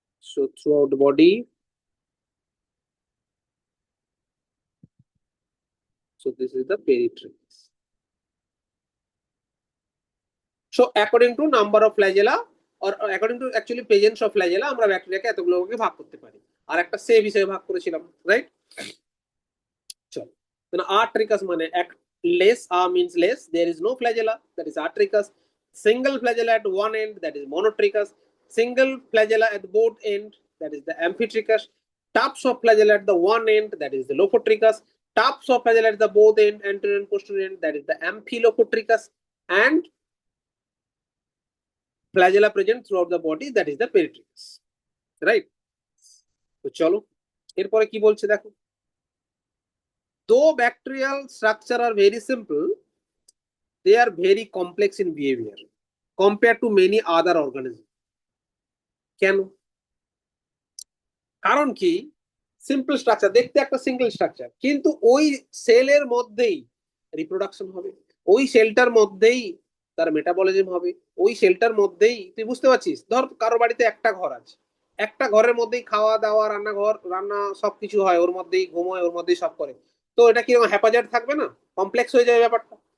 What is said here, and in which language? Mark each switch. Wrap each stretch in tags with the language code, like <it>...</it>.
<en>So throughout the body, so this is the peritrix. So according to number of flagella or according to actually presence of flagella,</en> <bn>আমরা ব্যাকটেরিয়াকে এতগুলো ভাগে ভাগ করতে পারি। আর একটা save হিসেবে ভাগ করেছিলাম, রাইট? চল, তাহলে আর্ট্রিকাস মানে এক,</bn> <en>less, means less, there is no flagella, that is artricus. Single flagella at one end, that is monotricus. Single flagella at both end, that is the amphitricus. Tufts of flagella at the one end, that is the lophotricus. Tufts of flagella at the both end, anterior and posterior end, that is the amphilophotricus. And flagella present throughout the body, that is the peritricus, right?</en> <bn>তো চলো এরপরে কি বলছে দেখো,</bn> <en>though bacterial structure are very simple, they are very complex in behavior compared to many other organisms.</en> <bn>কেন? কারণ কি, simple structure, দেখতে একটা সিঙ্গেল স্ট্রাকচার, কিন্তু ওই সেলের মধ্যেই রিপ্রোডাকশন হবে, ওই সেলটার মধ্যেই তার মেটাবলিজম হবে, ওই সেলটার মধ্যেই, তুই বুঝতে পারছিস, ধর কারো বাড়িতে একটা ঘর আছে, একটা ঘরের মধ্যেই খাওয়া দাওয়া, রান্নাঘর, রান্না সবকিছু হয়, ওর মধ্যেই ঘুমোয়, ওর মধ্যেই সব করে, তো এটা কি হ্যাপাজার্ড থাকবে না, কমপ্লেক্স হয়ে যাবে ব্যাপারটা।</bn>